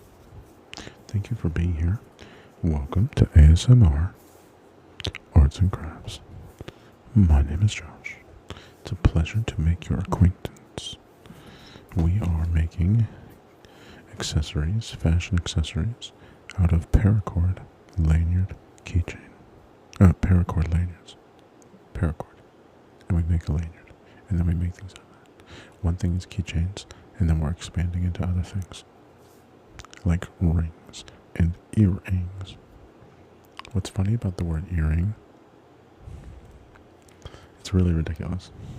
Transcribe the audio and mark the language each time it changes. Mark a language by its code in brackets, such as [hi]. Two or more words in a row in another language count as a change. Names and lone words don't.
[en] Thank you for being here. Welcome to ASMR Arts and Crafts. My name is Josh. It's a pleasure to make your acquaintance. We are making accessories, fashion accessories, out of paracord lanyard keychain. Paracord lanyards. Paracord. And we make a lanyard. And then we make things out of that. One thing is keychains, and then we're expanding into other things. Like rings and earrings. What's funny about the word earring, it's really ridiculous.